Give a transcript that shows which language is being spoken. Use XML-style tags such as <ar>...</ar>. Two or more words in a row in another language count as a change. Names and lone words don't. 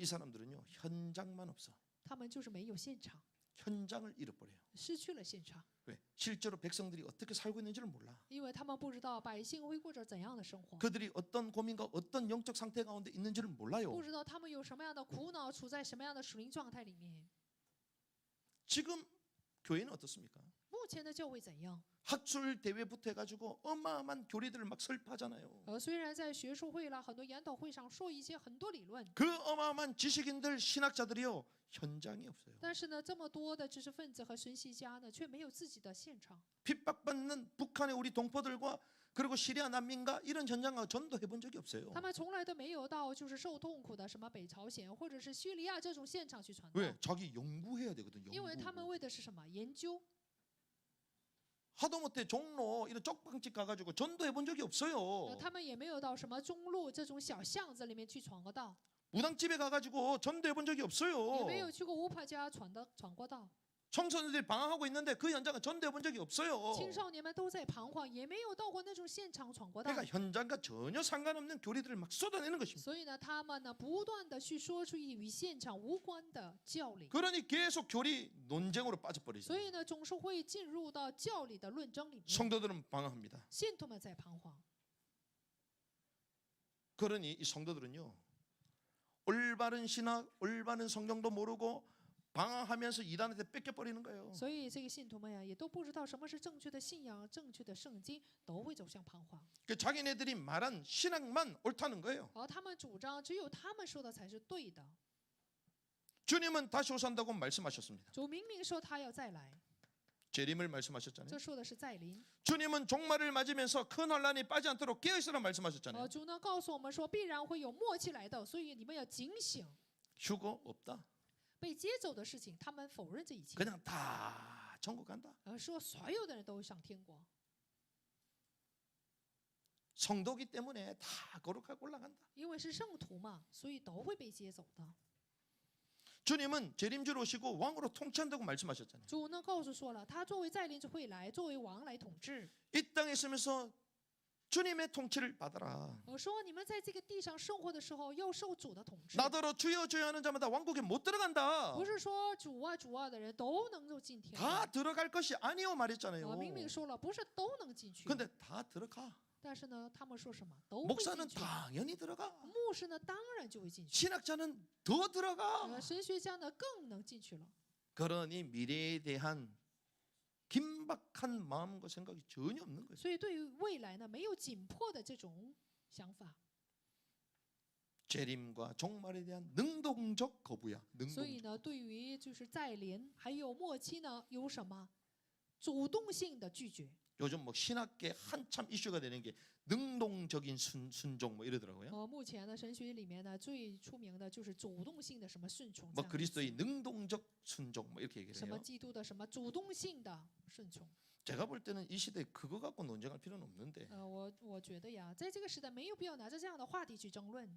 <ko>이 사람들은요 현장만 없어.</ko> <zh>他们就是没有现场，</zh> <ko>현장을 잃어버려요.</ko> <zh>失去了现场，</zh> <ko>왜? 실제로 백성들이 어떻게 살고 있는지를 몰라.</ko> <zh>因为他们不知道百姓会过着怎样的生活，</zh> <ko>그들이 어떤 고민과 어떤 영적 상태 가운데 있는지를 몰라요.</ko> <zh>不知道他们有什么样的苦恼，处在什么样的属灵状态里面。</zh> <ko>지금 교회는 어떻습니까?</ko> <zh>目前的教会怎样？</zh> <ko>학술 대회부터 해가지고 어마어마한 교리들을 막 설파하잖아요.</ko> <zh>虽然在学术会啦、很多研讨会上说一些很多理论，</zh> <ko>그 어마어마한 지식인들, 신학자들이요 현장이 없어요.</ko> <zh>但是呢，这么多的知识分子和神学家呢，却没有自己的现场。</zh> <ko>핍박받는 북한의 우리 동포들과 그리고 시리아 난민과 이런 현장을 전도해 본 적이 없어요.</ko> <zh>他们从来都没有到就是受痛苦的什么北朝鲜或者是叙利亚这种现场去传道，</zh> <ko>왜? 자기 연구해야 되거든.</ko> <zh>因为他们</zh> <ko>연구.</ko> <zh>为的是什么？研究。</zh> <ko>하다못해 종로 이런 쪽방집 가가지고 전도해 본 적이 없어요.</ko> <zh>他们也没有到什么中路这种小巷子里面去闯过道，</zh> <ko>무당집에 가가지고 전도해 본 적이</ko> <zh>也</zh> <ko>없어요.</ko> <zh>没有去过乌帕家闯过道。</zh> <ko>청소년들이 방황하고 있는데 그 현장은 전도해 본 적이 없어요.</ko> <zh>青少年们都在彷徨，也没有到过那种现场闯过道。</zh> <ko>그러니까 현장과 전혀 상관없는 교리들을 막 쏟아내는 것입니다.</ko> <zh>所以呢，他们呢不断的去说出与现场无关的教理，</zh> <ko>그러니 계속 교리 논쟁으로 빠져버리죠.</ko> <zh>所以呢总是会进入到教理的论争里面。</zh> <ko>성도들은 방황합니다.</ko> <zh>信徒们在彷徨，</zh> <ko>그러니 이 성도들은요, 올바른 신학, 올바른 성경도 모르고 방황하면서 이단한테 뺏겨버리는 거예요.</ko> <zh>所以这个信徒们呀，也都不知道什么是正确的信仰、正确的圣经，都会走向彷徨。</zh> <ko>그 자기네들이 말한 신학만 옳다는 거예요.</ko> <zh>而他们主张只有他们说的才是对的。</zh> <ko>주님은 다시 오산다고 말씀하셨습니다.</ko> <zh>主明明说他要再来，</zh> <ko>재림을 말씀하셨잖아요.</ko> <zh>这说的是再临。</zh> <ko>주님은 종말을 맞으면서 큰 환란이 빠지 않도록 깨어있으라 말씀하셨잖아요.</ko> <zh>主呢告诉我们说，必然会有末期来到，所以你们要警醒。</zh> <ko>휴거 없다.</ko> <zh>被接走的事情，他们否认这一切，</zh> <ko>그냥 다 천국 간다.</ko> <zh>而说所有的人都会上天国。</zh> <ko>성도기 때문에 다 거룩하게 올라간다.</ko> <zh>因为是圣徒嘛，所以都会被接走的。</zh> <ko>주님은 재림주로 오시고 왕으로 통치한다고 말씀하셨잖아요.</ko> <zh>主呢告诉说了，他作为再临者会来，作为王来统治。</zh> <ko>이 땅에 있으면서 주님의 통치를 받아라.</ko> <zh>我说你们在这个地上生活的时候，要受主的统治，</zh> <ko>나더러 주여 주여 하는 자마다 왕국에 못 들어간다.</ko> <zh>不是说主啊主啊的人都能够进天国。</zh> <ko>다 들어갈 것이 아니오 말했잖아요.</ko> <zh>明明说了，不是都能进去。</zh> <ko>근데 다 들어가.</ko> <zh>但是呢，他们说什么都会</zh> <ko>목사는</ko> <zh>进去。</zh> <ko>당연히 들어가.</ko> <zh>牧师呢，当然就会进去。</zh> <ko>신학자는 더 들어가.</ko> <zh>神学家呢，更能进去了。</zh> <ko>그러니 미래에 대한 긴박한 마음과 생각이 전혀 없는 거예요.</ko> <zh>所以对于未来呢，没有紧迫的这种想法。</zh> <ko>재림과 종말에 대한 능동적 거부야.</ko> <zh>所以</zh> <ko>능동적.</ko> <zh>呢，对于就是再临还有末期呢，有什么主动性的拒绝？</zh> <ko>요즘 뭐 신학계 한참 이슈가 되는 게 능동적인 순종 뭐 이러더라고요.</ko> <zh>目前呢，神学里面呢，最出名的就是主动性的什么顺从，</zh> <ko>뭐 그리스도의 능동적 순종 뭐 이렇게 얘기를</ko> <zh>什么</zh> <ko>해요.</ko> <zh>基督的什么主动性的顺从。</zh> <ko>제가 볼 때는 이 시대에 그거 갖고 논쟁할 필요는 없는데</ko> <zh>我觉得呀，在这个时代没有必要拿着这样的话题去争论，</zh>